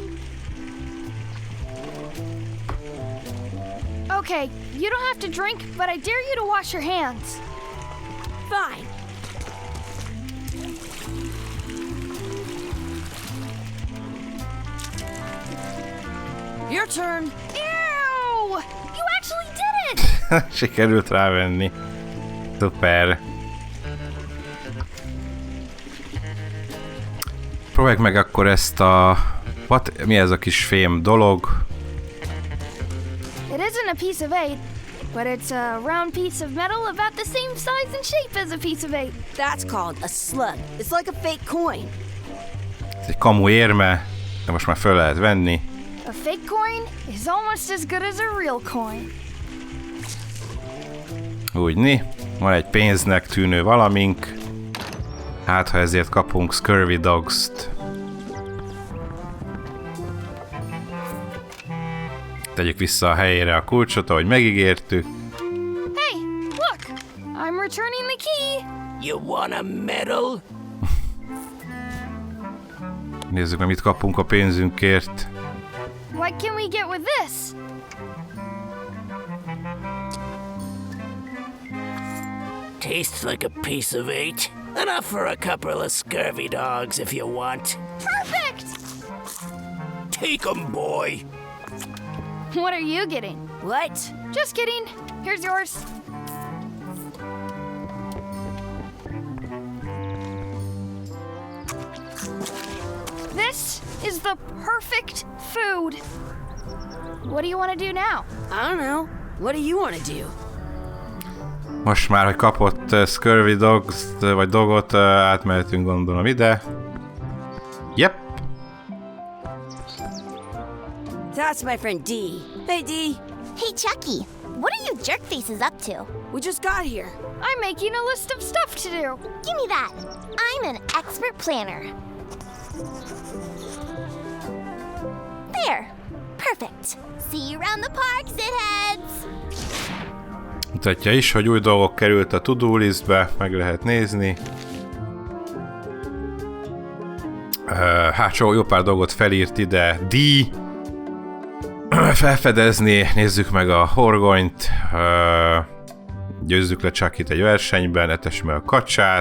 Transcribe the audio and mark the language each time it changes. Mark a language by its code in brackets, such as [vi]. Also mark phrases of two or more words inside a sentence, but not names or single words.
[en] Okay, you don't have to drink, but I dare you to wash your hands. Fine. Your turn. Ew! You actually did it! [hu] Sikerült rávenni. Szuper. Próbáljuk meg akkor ezt a... Mi ez a kis fém dolog? [en] It isn't a piece of 8, but it's a round piece of metal about the same size and shape as a piece of 8. That's called a slug. It's like a fake coin. [hu] Ez egy kamu érme, de most már föl lehet venni. [en] A fake coin is almost as good as a real coin. [hu] Úgyni, van egy pénznek tűnő valamink. Hát, ha ezért kapunk Scurvy Dogs-t. Tegyük vissza a helyére a kulcsot, ahogy megígértük. [en] Hey, look! I'm returning the key! You want a medal? Nézzük meg, mit kapunk a pénzünkért. What can we get with this? Tastes like a piece of 8. Enough for a couple of scurvy dogs if you want. Perfect! Take 'em, boy. What are you getting? What? Just kidding. Here's yours. This is the perfect food. What do you want to do now? I don't know. What do you want to do? [hu] Most már, hogy kapott Scurvy Dogs, vagy dogot, átmehetünk gondolom ide. [en] Yep. That's my friend D. Hey, D. Hey, Chucky, what are you jerk faces up to? We just got here. I'm making a list of stuff to do. Give me that. I'm an expert planner. There. Perfect. See you around the park, shitheads. [hu] Mutatja is, hogy új dolgok került a [en] to-do listbe, [hu] meg lehet nézni. Hát jó pár dolgot felírt ide. D. Felfedezni, nézzük meg a horgonyt. Győzzük le Chucky-t egy versenyben, etessük meg a kacsát.